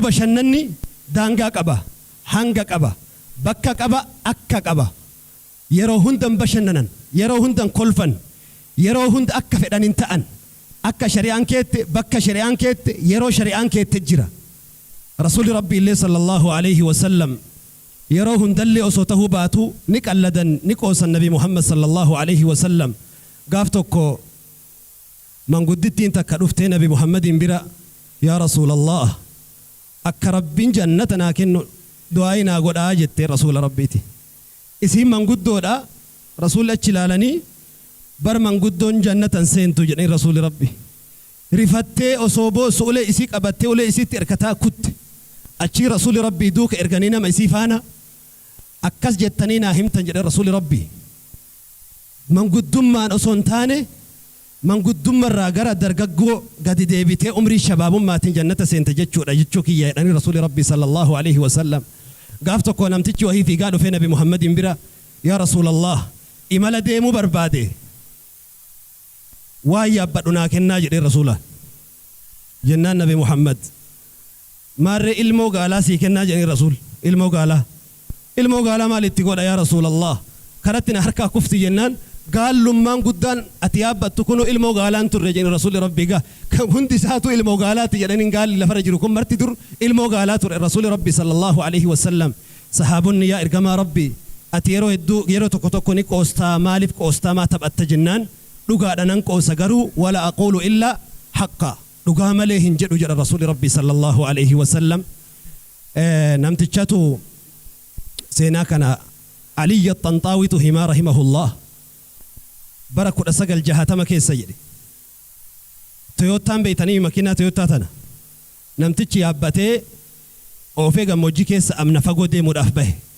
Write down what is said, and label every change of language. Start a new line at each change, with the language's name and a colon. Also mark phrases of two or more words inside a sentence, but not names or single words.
Oromo: bashannanni daangaa qaba hanga qaba bakka qaba akka qaba yeroo hundan bashannanan yeroo hundan kolfan yeroo hunda akka fedhanin ta'an akka shari'aan keette bakka shari'aan keette yeroo shari'aan keette jira rasuuli rabbii illee
Arabic: صلى الله عليه و
Oromo: sallam yeroo hundallee osoo tahuu baatu ni qalladan ni qoosan nabi Muhammad
Arabic: صلى الله عليه وسلم
Oromo: gaaf tokko manguddittiin takka dhuftee nabi Muhammadin bira
Arabic: يا رسول الله
Oromo: akka rabbiin jannata naa kennu du'aa naa godhaa jettee rasuula rabbiiti isin manguddoodha rasuul achi ilaalanii bar manguddoon jannatan seentu jedhanii rasuuli rabbi rifattee osoo boosu ulee isii qabattee ulee isiitti erkataa kutte achi rasuuli rabbi duuka erganii nama isii faana akkas jettanii naa himtan jedhe rasuuli rabbi manguddummaan osoo hin taane manguddummarraa gara dargaggoo gadi deebitee umrii shabaabummaatiin jannata seente jechuudha jechuu kiyya jedhanii rasuuli rabbi
Arabic: صلى الله عليه وسلم
Oromo: gaaf tokko namtichi wahii fiigaa dhufee nabi Muhammadin bira
Arabic: يا رسول الله
Oromo: imala deemuu barbaade waan yaabbadhu naa kennaa jedhee rasuula jennaan nabi Muhammad maarree ilmoo gaalaa sii kennaa jedhee rasuul ilmoo gaalaa maalitti godha
Arabic: يا رسول الله
Oromo: karatti na harkaa kufti jennaan gaalummaan guddaan ati yaabbattu kunu ilmoo gaalaan turre jedhee rasuuli rabbii gaa hundi isaatu ilmoo gaalaati jedhaniin gaalli lafara jiru kun marti dur ilmoo gaalaa ture rasuuli rabbii
Arabic: صلى الله عليه وسلم
Oromo: sahaabonni yaa ergamaa rabbii ati yeroo hedduu yeroo tokko tokko ni qoostaa maaliif qoostaa maa taphatta jennaan dhugaadha nan qoosa garuu
Arabic: ولا أقول إلا حقا
Oromo: dhugaa malee hin jedhu jedha rasuuli rabbii
Arabic: صلى الله عليه وسلم.
Oromo: namtichatu seenaa kana Aliyyi Axanxaawitu himaa rahimahullah bara 1960 keessa jedhe Toyootaan beeytanii makiinaa Toyootaa tana namtichi yaabbatee oofee gammoojjii keessa amna fagoo deemuudhaaf bahe.